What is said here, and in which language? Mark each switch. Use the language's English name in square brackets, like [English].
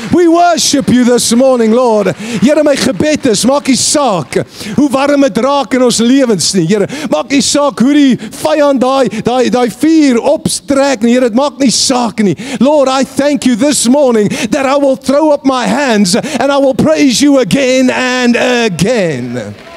[English] We worship you this morning, Lord. [Afrikaans] Here, my gebed is, maak nie saak hoe warm het raak in ons lewens nie. Here, maak nie saak hoe die vyand daai vuur opstrek nie. Here, dit maak nie saak nie. [English] Lord, I thank you this morning that I will throw up my hands and I will praise you again and again.